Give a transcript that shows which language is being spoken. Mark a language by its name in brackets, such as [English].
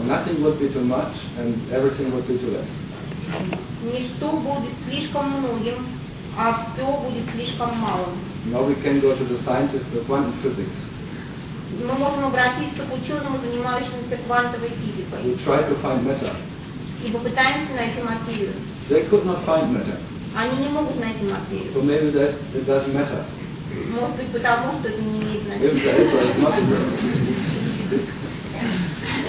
[English] Nothing would be too much and everything would be too less. [Russian] Ничто будет слишком многим, а все будет слишком малым. [English] Now we can go to the scientists of quantum physics. [Russian] Мы можем обратиться к ученому, занимающемуся квантовой физикой. [English] We try to find matter. [Russian] И попытаемся найти материю. [English] They could not find matter. [Russian] Они не могут найти материю. [English] So maybe that it doesn't matter. [Russian] Может быть, потому что это не имеет значения. [English] If there is nothing there.